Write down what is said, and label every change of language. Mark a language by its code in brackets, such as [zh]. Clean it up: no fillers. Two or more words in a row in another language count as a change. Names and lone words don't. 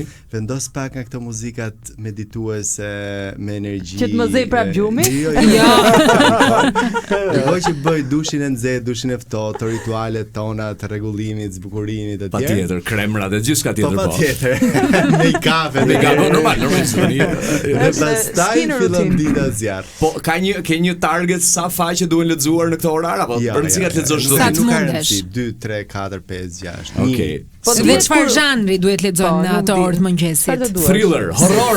[sq] Vendos pak nga këto muzikat medituese me energji. Që të më zej prap gjumi? Jo. Dërgoj që bëj dushin e nxehtë, dushin e ftohtë, ritualet tona të rregullimit, zbukurimit etj. Patjetër, kremrat e gjithçka tjetër po. Patjetër. Make-up, normal. Dhe pastaj fillon dita zjarr. Po ke një target sa faqe duhen lexuar në këtë orar apo përgjithësisht të lexosh çdo ditë? Nuk ka rëndësi, 2, 3, 4, 5, 6. Okej. Po dhe çfarë zhanri duhet lexojmë në ato orë të mëngjesit? [en] Thriller, horror.